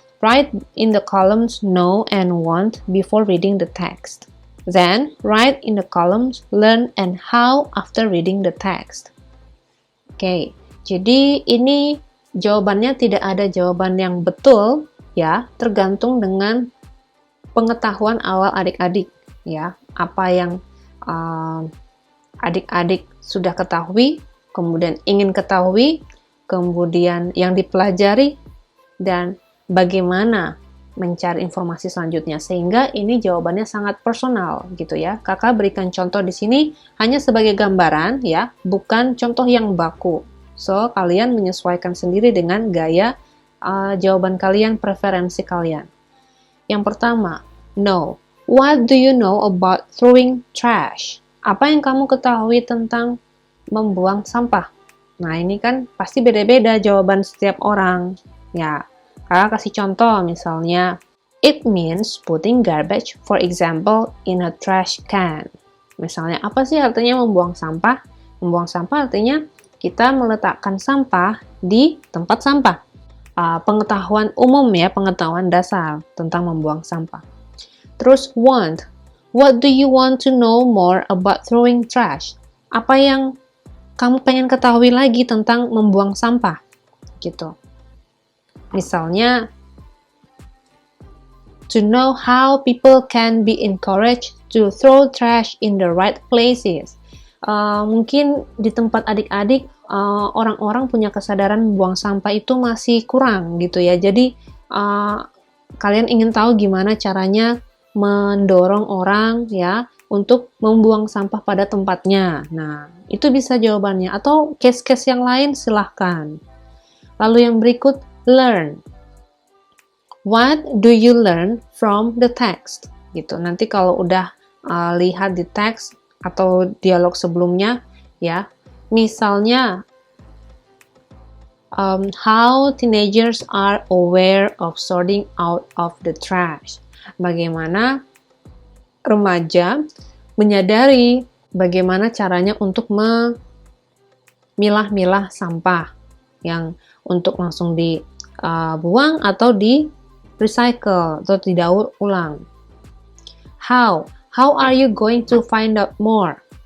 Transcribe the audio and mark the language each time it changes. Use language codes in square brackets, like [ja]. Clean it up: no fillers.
[en] Write in the columns no and want before reading the text. Then, write in the columns learn and how after reading the text. [id] Oke, jadi ini jawabannya tidak ada jawaban yang betul, ya, tergantung dengan pengetahuan awal adik-adik, ya, apa yang adik-adik sudah ketahui, kemudian ingin ketahui, kemudian yang dipelajari, dan bagaimana mencari informasi selanjutnya, sehingga ini jawabannya sangat personal gitu ya. Kakak berikan contoh di sini hanya sebagai gambaran ya, bukan contoh yang baku. So, kalian menyesuaikan sendiri dengan gaya jawaban kalian, preferensi kalian. Yang pertama, no. [en] What do you know about throwing trash? [id] Apa yang kamu ketahui tentang membuang sampah? Nah, ini kan pasti beda-beda jawaban setiap orang. Ya, kakak kasih contoh misalnya, [en] it means putting garbage, for example, in a trash can. [id] Misalnya, apa sih artinya membuang sampah? Membuang sampah artinya kita meletakkan sampah di tempat sampah. Pengetahuan umum ya, pengetahuan dasar tentang membuang sampah. Terus want. [en] What do you want to know more about throwing trash? [id] Apa yang kamu pengen ketahui lagi tentang membuang sampah? Gitu. Misalnya, [en] to know how people can be encouraged to throw trash in the right places. [id] Mungkin di tempat adik-adik, orang-orang punya kesadaran membuang sampah itu masih kurang gitu ya. Jadi, kalian ingin tahu gimana caranya mendorong orang ya untuk membuang sampah pada tempatnya. Nah, itu bisa jawabannya. Atau case-case yang lain silahkan. Lalu yang berikut, learn. [en] What do you learn from the text? [id] Gitu. Nanti kalau udah lihat di teks atau dialog sebelumnya, ya, misalnya [en] how teenagers are aware of sorting out of the trash. [id] Bagaimana remaja menyadari bagaimana caranya untuk memilah-milah sampah yang untuk langsung dibuang atau di recycle atau didaur ulang. [en] How are you going to find out more?